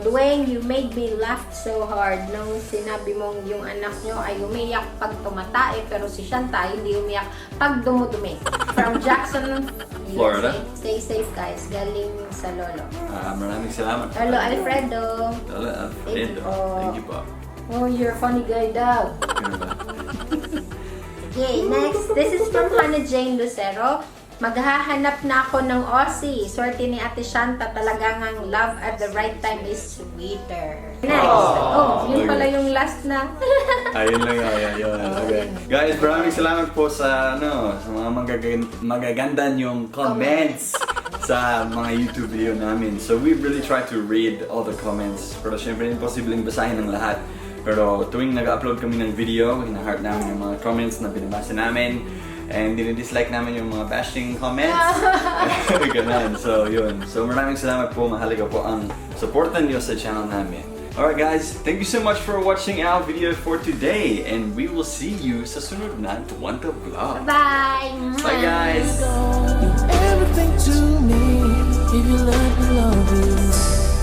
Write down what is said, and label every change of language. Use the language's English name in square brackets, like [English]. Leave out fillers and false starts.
[Filipino] Dwayne, [English] you made me laugh so hard [Filipino] nung sinabi mong yung anak nyo ay umiyak pag tumatae pero si Shanta hindi umiyak pag dumudumi. From Jackson, [English] Florida. USA. Stay safe guys. [Filipino] Galing sa Lolo. Maraming salamat. Lolo Alfredo. Lolo [English] Thank you [Filipino] Alfredo. po. [English] Thank you po. Oh, you're a funny guy daw. [Filipino] Ganun ba? [English] Okay, next. This is from Hannah Jane Lucero. [Filipino] Maghahanap na ako ng Aussie. Swerte ni Ate Shanta, talaga ngang [English] love at the right time is sweeter. [Filipino] Next. Oh, yun pala yung last na. Ayun lang yun. Okay. Guys, maraming salamat po sa sa mga magaganda yung comments sa mga YouTube video namin. [English] So we really try to read all the comments. [Filipino] Pero syempre, imposibleng basahin ng lahat. Pero tuwing nag-upload kami ng video, hina-heart namin yung mga comments na binabasa namin. And dinadislike namin yung mga bashing comments. Ganun. So, yun. So, maraming salamat po. Mahalaga po ang supportan niyo sa channel namin. [English] Alright guys, thank you so much for watching our video for today. And we will see you [Filipino] sa sunod na [English] Tuwanta Vlog. Bye! Bye guys! Everything to me if you let me love you.